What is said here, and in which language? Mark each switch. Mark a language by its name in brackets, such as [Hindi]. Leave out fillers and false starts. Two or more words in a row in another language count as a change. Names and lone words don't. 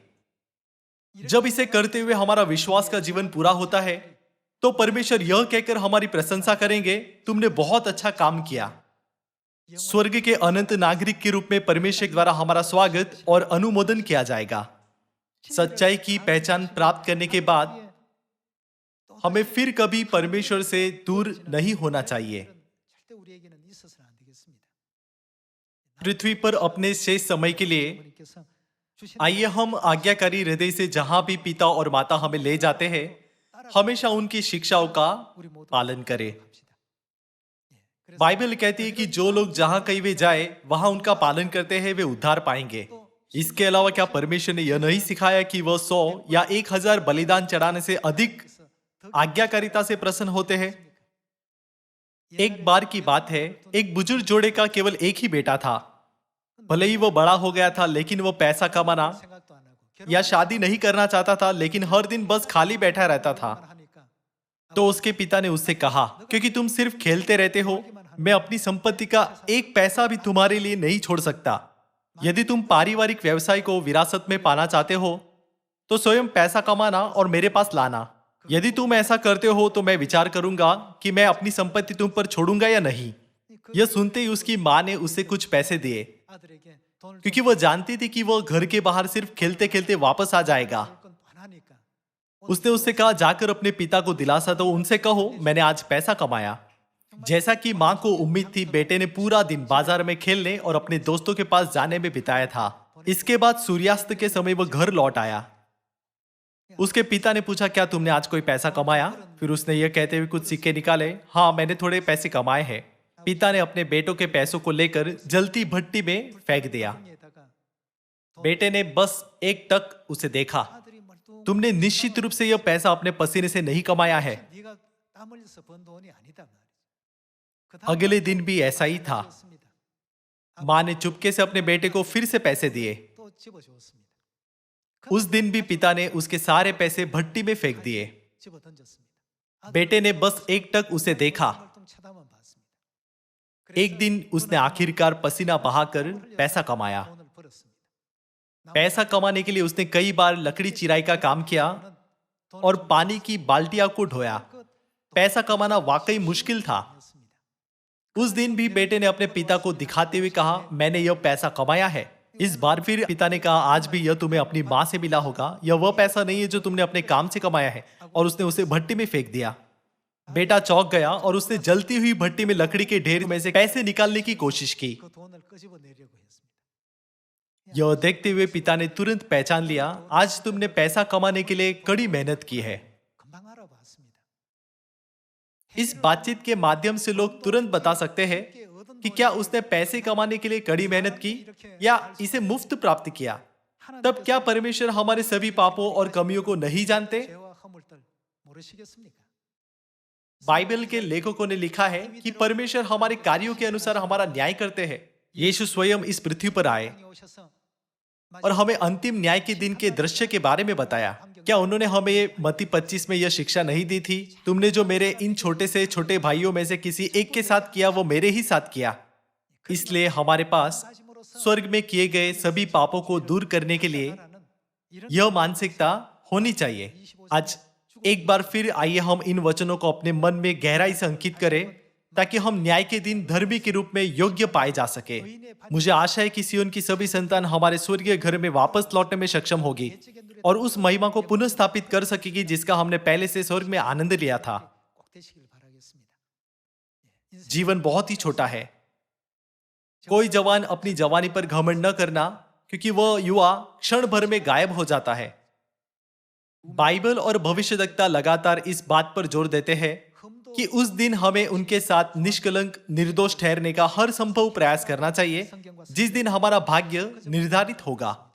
[Hindi] जब इसे करते हुए हमारा विश्वास का जीवन पूरा होता है तो परमेश्वर यह कहकर हमारी प्रशंसा करेंगे, तुमने बहुत अच्छा काम किया। स्वर्ग के अनंत नागरिक के रूप में परमेश्वर द्वारा हमारा स्वागत और अनुमोदन किया जाएगा। सच्चाई की पहचान प्राप्त करने के बाद हमें फिर कभी परमेश्वर से दूर नहीं होना चाहिए। [Korean] 절대 우리에게는 있어서는 안 되겠습니다. [Hindi] पृथ्वी पर अपने शेष समय के लिए [Korean] 부모님께서 주신 [Hindi] आइए हम आज्ञाकारी हृदय से जहां भी पिता और माता हमें ले जाते हैं, हमेशा उनकी शिक्षाओं का [Korean] 우리 모두 [Hindi] पालन करें। [Korean] 합시다. 그래서 [Hindi] बाइबल कहती है कि जो लोग जहां कहीं वे जाए वहां उनका पालन करते हैं वे उद्धार पाएंगे। इसके अलावा क्या परमेश्वर ने यह नहीं सिखाया कि वह 100 या 1000 बलिदान चढ़ाने से अधिक आज्ञाकारिता से प्रसन्न होते हैं? एक बार की बात है, एक बुजुर्ग जोड़े का केवल एक ही बेटा था। भले ही वो बड़ा हो गया था, लेकिन वो पैसा कमाना [Korean] 생각도 안 하고 [Hindi] या शादी नहीं करना चाहता था, लेकिन हर दिन बस खाली बैठा रहता था। [Korean] 결혼만 하니까 [Hindi] तो उसके पिता ने उससे कहा, क्योंकि तुम सिर्फ खेलते रहते हो, मैं अपनी संपत्ति का एक पैसा भी तुम्हारे लिए नहीं छोड़ सकता। यदि तुम पारिवारिक व्यवसाय को विरासत में पाना चाहते हो तो स्वयं पैसा कमाना और मेरे पास लाना। यदि तुम ऐसा करते हो तो मैं विचार करूंगा कि मैं अपनी संपत्ति तुम पर छोड़ूंगा या नहीं। यह सुनते ही उसकी माँ ने उसे कुछ पैसे दिए, [Korean] 아들에게 돈을 [Hindi] क्योंकि वह जानती थी कि वह घर के बाहर सिर्फ खेलते खेलते वापस आ जाएगा। [Korean] 건 뻔하니까 [Hindi] उसने उससे कहा, जाकर अपने पिता को दिलासा दो, उनसे कहो मैंने आज पैसा कमाया। जैसा कि माँ को उम्मीद थी, बेटे ने पूरा दिन बाजार में खेलने और अपने दोस्तों के पास जाने में बिताया था। इसके बाद सूर्यास्त के समय वह घर लौट आया। उसके पिता ने पूछा, क्या तुमने आज कोई पैसा कमाया? फिर उसने यह कहते हुए कुछ सिक्के निकाले, हाँ मैंने थोड़े पैसे कमाए हैं। पिता ने अपने बेटों के पैसों को लेकर जलती भट्टी में फेंक दिया। [Korean] 에다가 [Hindi] बेटे ने बस एक टक उसे देखा। [Korean] 아들이 멀뚱 [Hindi] तुमने निश्चित रूप से यह पैसा अपने पसीने से नहीं कमाया है। [Korean] 네가 땀 흘려서 번 돈이 아니다 말이죠. [Hindi] अगले दिन भी ऐसा ही था। माँ ने चुपके से अपने बेटे को फिर से पैसे दिए। [Korean] 또 집어주었습니다. [Hindi] उस दिन भी पिता ने उसके सारे पैसे भट्टी में फेंक दिए। [Korean] 집어 던졌습니다. [Hindi] बेटे ने बस एकटक उसे देखा। [Korean] 쳐다만 봤습니다. [Hindi] एक दिन उसने आखिरकार पसीना बहाकर पैसा कमाया। [Korean] 돈을 벌었습니다. [Hindi] पैसा कमाने के लिए उसने कई बार लकड़ी चिराई का काम किया और पानी की बाल्टियां को ढोया। पैसा कमाना वाकई मुश्किल था। उस दिन भी बेटे ने अपने पिता को दिखाते हुए कहा, मैंने यह पैसा कमाया है। इस बार फिर पिता ने कहा, आज भी यह तुम्हें अपनी मां से मिला होगा। यह वह पैसा नहीं है जो तुमने अपने काम से कमाया है। और उसने उसे भट्टी में फेंक दिया। बेटा चौंक गया और उसने जलती हुई भट्टी में लकड़ी के ढेर में से पैसे निकालने की कोशिश की। [Korean] 그 돈을 끄집어내려고 했습니다. [Hindi] यह देखते हुए पिता ने तुरंत पहचान लिया, आज तुमने पैसा कमाने के लिए कड़ी मेहनत की है। [Korean] 금방 알아봤습니다. [Hindi] इस बातचीत के माध्यम से लोग तुरंत बता सकते हैं कि क्या उसने पैसे कमाने के लिए कड़ी मेहनत की या इसे मुफ्त प्राप्त किया। तब क्या परमेश्वर हमारे सभी पापों और कमियों को नहीं जानते? [Korean] 죄와 허물들 모르시겠습니까? [Hindi] बाइबल के लेखकों ने लिखा है कि परमेश्वर हमारे कार्यों के अनुसार हमारा न्याय करते हैं। यीशु स्वयं इस पृथ्वी पर आए [Korean] 땅에 오셔서 [Hindi] और हमें अंतिम न्याय के दिन के दृश्य के बारे में बताया। क्या उन्होंने हमें मत्ती 25 में यह शिक्षा नहीं दी थी, तुमने जो मेरे इन छोटे से छोटे भाइयों में से किसी एक के साथ किया वो मेरे ही साथ किया। इसलिए हमारे पास स्वर्ग में किए गए सभी पापों को दूर करने के लिए यह मानसिकता होनी चाहिए। आज एक बार फिर आइए हम इन वचनों को अपने मन में गहराई से अंकित करें ताकि हम न्याय के दिन धर्मी के रूप में योग्य पाए जा सके। मुझे आशा है कि सिय्योन की सभी संतान हमारे स्वर्गीय घर में वापस लौटने में सक्षम होगी और उस महिमा को पुनः स्थापित कर सकेगी जिसका हमने पहले से स्वर्ग में आनंद लिया था। [Korean] 꼭 되시길 바라겠습니다. 예. [Hindi] जीवन बहुत ही छोटा है। कोई जवान अपनी जवानी पर घमंड न करना, क्योंकि वह युवा क्षण भर में गायब हो जाता है। बाइबल और भविष्यवक्ता लगातार इस बात पर जोर देते हैं कि उस दिन हमें उनके साथ निष्कलंक निर्दोष ठहरने का हर संभव प्रयास करना चाहिए, जिस दिन हमारा भाग्य निर्धारित होगा।